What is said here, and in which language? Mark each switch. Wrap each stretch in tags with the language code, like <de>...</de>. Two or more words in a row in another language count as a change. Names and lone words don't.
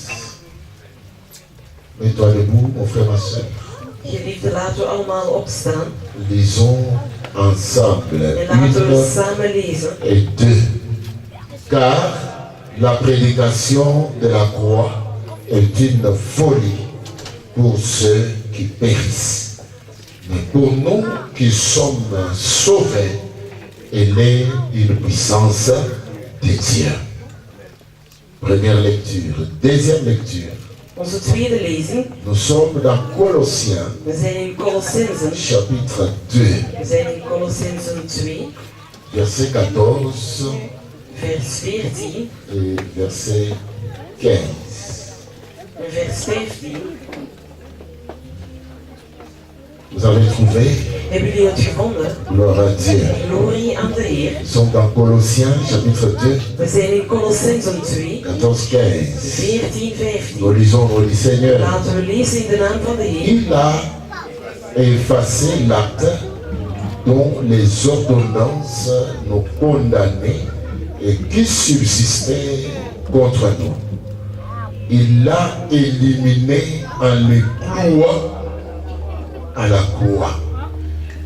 <fr>Mets-toi debout, mon frère, ma soeur.</fr> <nl>Geliefden, laten we allemaal opstaan</nl> <fr>Lisons ensemble.</fr> <nl>en laten we</nl> <fr>Une</fr> <nl>samen lezen.</nl> <fr>et deux. Car la prédication de la croix est une folie pour ceux qui périssent. Mais pour nous qui sommes sauvés, elle est une puissance de Dieu. Première lecture. Deuxième lecture.</fr> <nl>Onze tweede lezing,</nl> <fr>Nous sommes dans Colossiens,</fr> <nl>we zijn in Colossensen.</nl> <fr>chapitre 2,</fr> <nl>We zijn in Colossensen 2,</nl> <fr>verset 14</fr> <nl>vers 14</nl> <fr>et verset 15.</fr> <nl>en vers 15.</nl> <fr>Vous avez trouvé?</fr> <nl>Hebben jullie het gevonden?</nl> <fr>Gloire à Dieu.</fr> <nl>Glorie aan de Heer.</nl> <fr>Nous sommes dans Colossiens, chapitre 2,</fr> <nl>We zijn in Colossensen 2,</nl> <fr>14, 15.</fr> <nl>14, 15.</nl> <fr>Nous lisons, nous dit Seigneur,</fr> <nl>Laten we lezen in de naam van de Heer.</nl> <fr>il a effacé l'acte dont les ordonnances nous condamnaient et qui subsistait contre nous. Il l'a éliminé en le clouant à la croix.</fr>